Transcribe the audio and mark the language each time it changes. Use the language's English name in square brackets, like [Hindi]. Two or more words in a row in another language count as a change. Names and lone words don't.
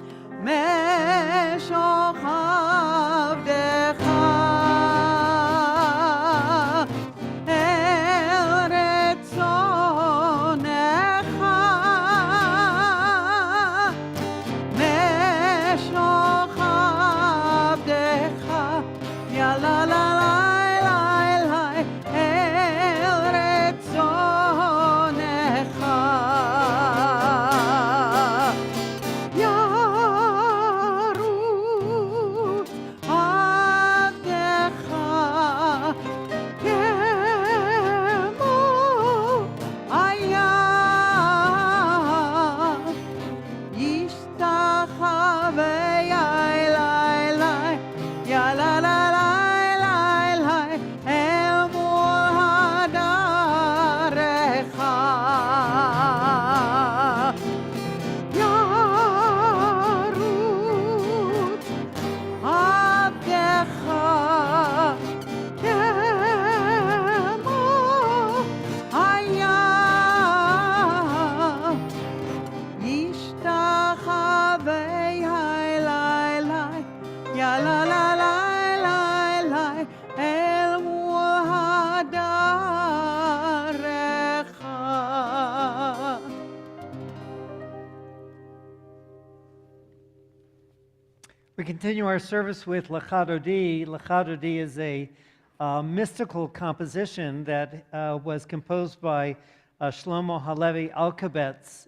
[Hebrew] משוך עבדך אל רצונך, משוך עבדך, ya la la la la la, אל רצונך. ירוץ עבדך כמו איל ישתחווה ya la la la la la, אל מול הדרך. ירוץ עבדך כמו איל ישתחווה ya la la la la la, אל מול הדרך. [English] We continue our service with Lecha Dodi. Lecha Dodi is a mystical composition that was composed by Shlomo Halevi Alkabetz.